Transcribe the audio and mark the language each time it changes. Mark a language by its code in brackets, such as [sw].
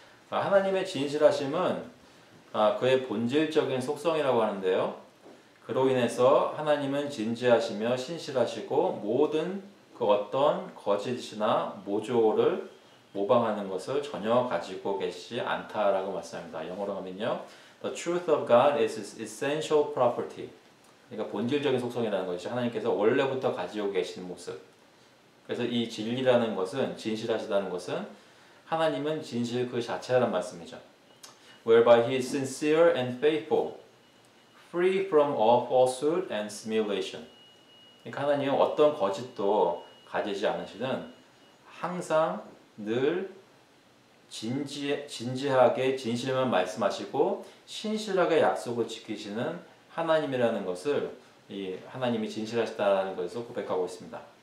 [ko] 하나님의 진실하심은 그의 본질적인 속성이라고 하는데요. 그로 인해서 하나님은 진지하시며 신실하시고 모든 그 어떤 거짓이나 모조를 모방하는 것을 전혀 가지고 계시지 않다라고 말씀합니다. 영어로 하면요. [en] The truth of God is his essential property. [ko] 그러니까 본질적인 속성이라는 것이 하나님께서 원래부터 가지고 계신 모습. 그래서 이 진리라는 것은 진실하시다는 것은 하나님은 진실 그 자체라는 말씀이죠. [en] Whereby he is sincere and faithful, free from all falsehood and simulation. [ko] 그러니까 하나님은 어떤 거짓도 가지지 않으시는 항상 늘 진지하게 진실만 말씀하시고 신실하게 약속을 지키시는 하나님이라는 것을 이 하나님이 진실하시다는 것에서 고백하고 있습니다.